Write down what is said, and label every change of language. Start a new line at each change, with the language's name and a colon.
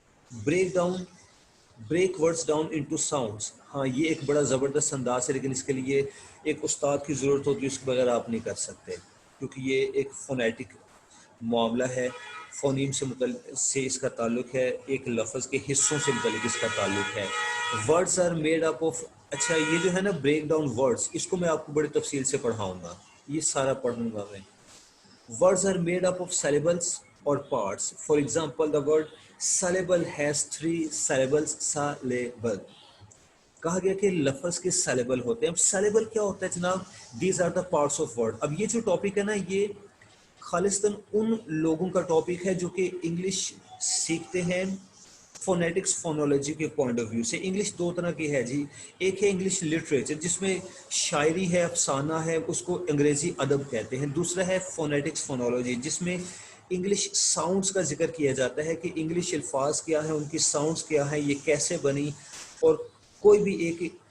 English: Break words down into sounds.
Urdu: ہاں، یہ ایک بڑا زبردست انداز ہے، لیکن اس کے لیے ایک استاد کی ضرورت ہوتی ہے، اس کے بغیر آپ نہیں کر سکتے، کیونکہ یہ ایک فونیٹک معاملہ ہے۔ فونیم سے اس کا تعلق ہے، ایک لفظ کے حصوں سے متعلق اس کا تعلق ہے۔
English: words are made up of,
Urdu: اچھا یہ جو ہے نا بریک ڈاؤن ورڈز، اس کو میں آپ کو بڑی تفصیل سے پڑھاؤں گا، یہ سارا پڑھوں گا میں۔
English: Words are made up of syllables or parts. For example, the word syllable has 3 syllables. Syllable.
Urdu: کہا گیا کہ لفظ کے syllable ہوتے ہیں۔ اب syllable کیا ہوتا ہے جناب؟
English: These are the parts of word.
Urdu: اب یہ جو ٹاپک ہے نا، یہ خالصتاً ان لوگوں کا ٹاپک ہے جو کہ انگلش سیکھتے ہیں فونیٹکس، فونولوجی کے پوائنٹ آف ویو سے۔ انگلش دو طرح کی ہے جی، ایک ہے انگلش لٹریچر جس میں شاعری ہے، افسانہ ہے، اس کو انگریزی ادب کہتے ہیں۔ دوسرا ہے فونیٹکس، فونولوجی، جس میں انگلش ساؤنڈز کا ذکر کیا جاتا ہے کہ انگلش الفاظ کیا ہیں، ان کی ساؤنڈز کیا ہیں، یہ کیسے بنی، اور کوئی بھی ایک